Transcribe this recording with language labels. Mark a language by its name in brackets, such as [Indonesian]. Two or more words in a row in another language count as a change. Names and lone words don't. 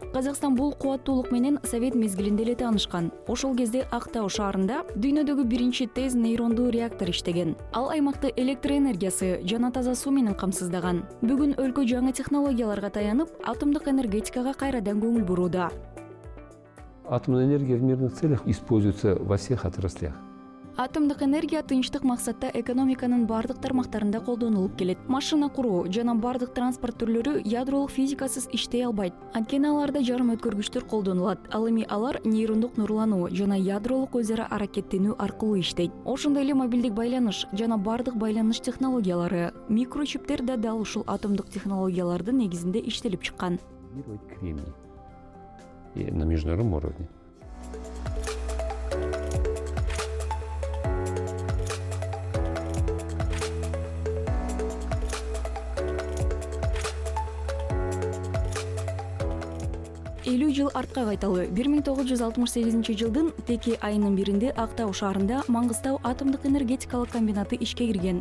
[Kyrgyz] Казакстан бул кубаттуулук менен Совет мезгилинде эле таанышкан. Ошол кезде Актау шаарында дүйнөдөгү биринчи тез нейрондуу реактор иштеген. Ал аймакты электр энергиясы жана таза суу менен камсыздаган. Бүгүн өлкө жаңы технологияларга таянып, атомдук энергетикага кайрадан көңүл бурууда. [Russian] Атомная энергия в мирных целях используется во всех отраслях. [Kyrgyz] Атомдук энергия тынчтык максатта экономиканын бардык тармактарында колдонулуп келет. Машина куруу жана бардык транспорт түрлөрү ядролук физикасыз иштей албайт. Анткени аларда жарым өткөргүчтөр колдонулат. Ал эми алар нейрондук нурлануу жана ядролук өз ара аракеттенүү аркылуу иштейт. Ошондой эле мобилдик байланыш жана бардык байланыш технологиялары, микрочиптер да дал ушул атомдук технологиялардын негизинде иштелип чыккан. Кремний. [Russian] И на международном уровне. [Kyrgyz] Элүү жыл артка кайталы 1968 жылдын теке айынын биринде Актау шаарында Маңгыстау атомдук энергетикалык комбинаты ишке кирген.